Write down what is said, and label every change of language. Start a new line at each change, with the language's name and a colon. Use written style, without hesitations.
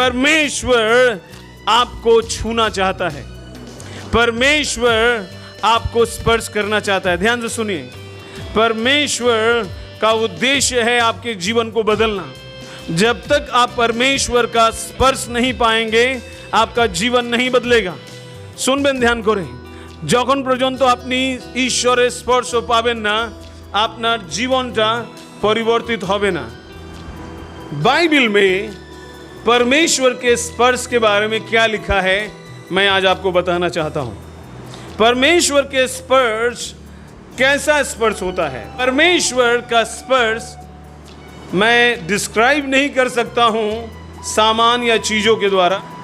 Hindi: परमेश्वर आपको छूना चाहता है, परमेश्वर आपको स्पर्श करना चाहता है। ध्यान से सुनिए, परमेश्वर का उद्देश्य है आपके जीवन को बदलना। जब तक आप परमेश्वर का स्पर्श नहीं पाएंगे, आपका जीवन नहीं बदलेगा। सुनबें, ध्यान करें,
Bangla: যখন পর্যন্ত আপনি ঈশ্বরের স্পর্শ পাবেন না, আপনার জীবনটা পরিবর্তিত হবে না।
Hindi: बाइबल में परमेश्वर के स्पर्श के बारे में क्या लिखा है, मैं आज आपको बताना चाहता हूं। परमेश्वर के स्पर्श कैसा स्पर्श होता है? परमेश्वर का स्पर्श मैं डिस्क्राइब नहीं कर सकता हूं सामान या चीजों के द्वारा।